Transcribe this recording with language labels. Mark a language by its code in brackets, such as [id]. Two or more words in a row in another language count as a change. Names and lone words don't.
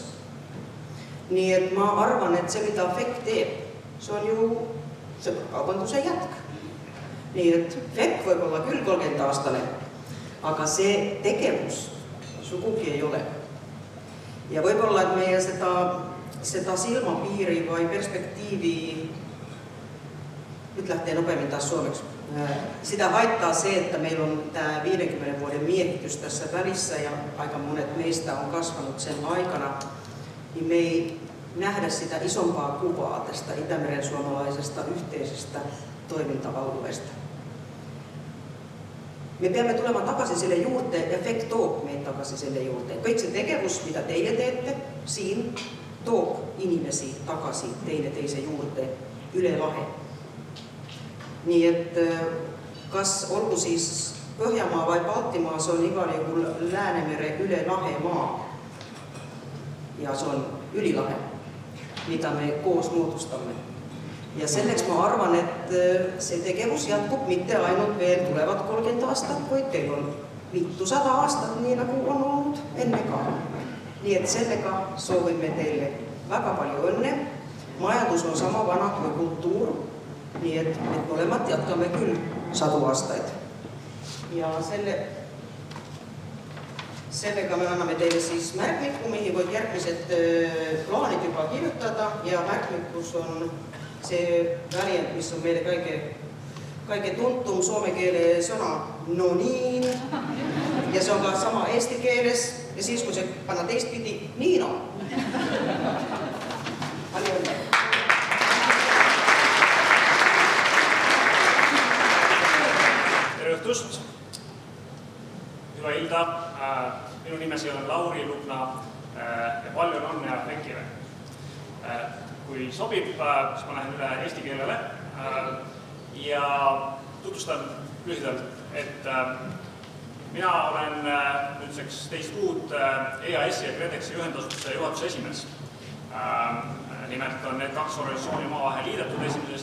[et] Nii et ma arvan, et see, mida FEC teeb, see on ju sõprakaubanduse jätk. Nii et FEC võib olla küll 30-aastane, aga see tegevus sugugi ei ole. Ja võib-olla, et meie seda silmapiiri või perspektiivi, [fi] nyt lähtee nopeammin taas suomeksi, sitä haittaa se, että meillä on tämä 50 vuoden miehitys tässä välissä ja aika monet meistä on kasvanut sen aikana, niin me ei nähdä sitä isompaa kuvaa tästä Itämeren suomalaisesta yhteisestä toiminta-alueesta. [et] Me peamme tulemaan takaisin sille juurteen ja FEC toob meid takaisin sille juurteen. Kõik see tegevus, mida teie teette, siin toob inimesi takaisin teineteise juurteen üle lahe. Nii et kas olgu siis Põhjamaa vai Baltimaa, se on igal juhul Läänemere üle lahe maa. Ja se on ülilahe, mida me koos moodustamme. Ja selleks ma arvan, et see tegevus jätkub mitte ainult veel tulevad 30 aastat, vaid teil on 500 aastat, nii nagu on olnud enne ka. Nii et sellega soovime teile väga palju õnne. Majandus on sama vana kui kultuur, nii et molemad jätkame küll 100 aastaid. Ja sellega me anname teile siis märkmiku, [fi] mihin voit [et] järgmised plaanid juba kirjutada ja märkmikus on see väljend, mis on meile kõige tuntum soome keele sõna [fi] no niin. [et] Ja see on ka sama eesti keeles ja siis, kui see panna teistpidi, nii no. Palju õnne. Tere õhtust. [fi] Hyvä ilta. Minun nimesi on Lauri Lukna ja paljon onnea FECile. [et] Kui sobib, siis ma lähen üle eesti keelele ja tutvustan lühidalt, et mina olen nüüdseks teist kuud EAS-i ja KredExi ühendasutuse juhatuse esimees. Nimelt on need kaks organisatsiooni omavahel liidetud 1.